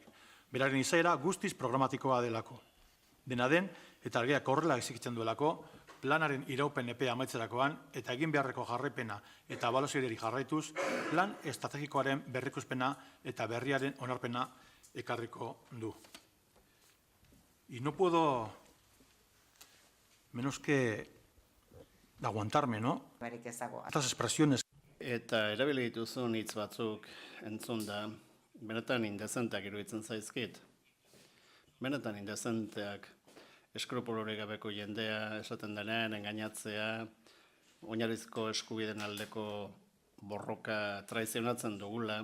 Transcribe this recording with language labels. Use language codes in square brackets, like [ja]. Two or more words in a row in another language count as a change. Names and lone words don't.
[eu] Beraren izaera guztiz programatikoa delako. Dena den, eta argiak horrela exigitzen duelako, planaren iraupen epea amaitzerakoan eta egin beharreko jarraipena eta ebaluazioari jarraituz, plan estrategikoaren berrikuspena eta berriaren onarpena ekarriko du. [es] Y no puedo menos que aguantarme, ¿no? Estas expresiones. [eu] Eta erabili dituzun hitz batzuk entzun da, benetan indezenteak iruditzen zaizkit. Benetan indezenteak eskrupulurik gabeko jendea esaten denean, engainatzea, oinarrizko eskubideen aldeko borroka traizionatzen dugula,